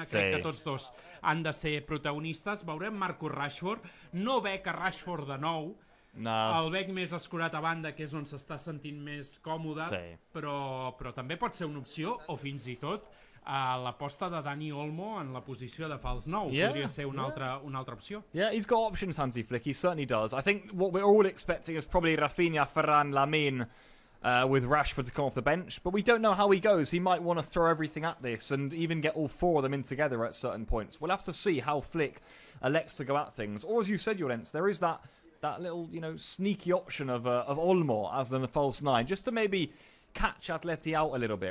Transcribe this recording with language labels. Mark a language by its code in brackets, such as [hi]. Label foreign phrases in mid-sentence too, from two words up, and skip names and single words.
[ca] Crec que tots dos han de ser protagonistes. Veurem Marcus Rashford. No veig a Rashford de nou. El veig més escurat a banda, que és on s'està sentint més còmode, però també pot ser una opció, o fins i tot l'aposta de Dani Olmo en la posició de fals 9 podria ser una altra opció. [en] Yeah, he's got options, Hansi Flick. He certainly does. I think what we're all expecting is probably Rafinha, Ferran, Lamine, with Rashford to come off the bench, but we don't know how he goes. He might want to throw everything at this and even get all 4 of them in together at certain points. We'll have to see how Flick elects to go at things. Or as you said, Llorenç, there is that little, sneaky option of Olmo as the false 9, just to maybe catch Atleti out a little bit.